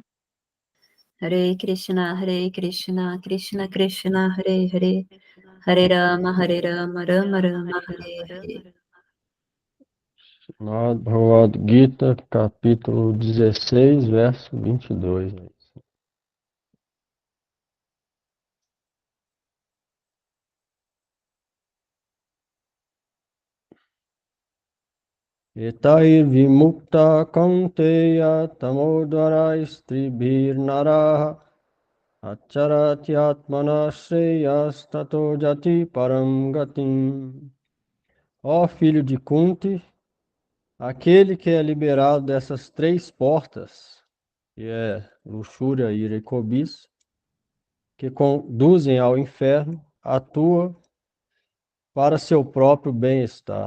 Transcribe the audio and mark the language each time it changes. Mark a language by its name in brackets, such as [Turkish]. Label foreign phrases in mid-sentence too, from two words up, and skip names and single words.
[Sanskrit] हरे कृष्ण कृष्ण कृष्ण हरे हरे हरे राम राम राम हरे हरे. [Portuguese] Bhagavad Gita, capítulo 16, verso 22. [Sanskrit] एतैर् विमुक्तः कौन्तेय तमोद्वारैस् त्रिभिर् नरः आचरत्यात्मनः श्रेयस् ततो याति परां गतिम्. [Portuguese] Ó filho de Kunti, aquele que é liberado dessas três portas, que é luxúria, ira e cobiça, que conduzem ao inferno, atua para seu próprio bem-estar.